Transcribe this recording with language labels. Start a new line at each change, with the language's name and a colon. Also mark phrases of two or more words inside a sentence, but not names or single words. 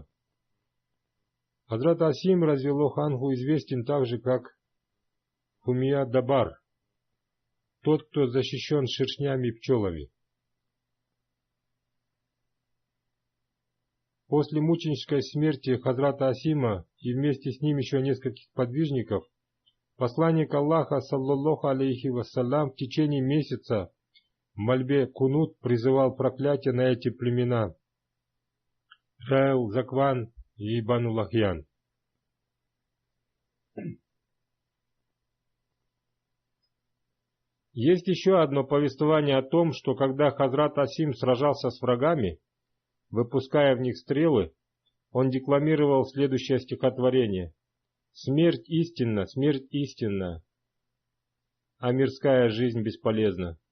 Russian: Хазрат Асим,
Arabic: رضي الله عنه,
Russian: известен также как Хумия Дабар, тот, кто защищен шершнями и пчелами. После мученической смерти Хазрата Асима и вместе с ним еще нескольких подвижников, посланник Аллаха,
Arabic: صلى الله عليه وسلم,
Russian: в течение месяца в мольбе кунут призывал проклятие на эти племена Райл, Закван и Бану Лахьян. Есть еще одно повествование о том, что когда Хазрат Асим сражался с врагами, выпуская в них стрелы, он декламировал следующее стихотворение: «Смерть истинна, а мирская жизнь бесполезна».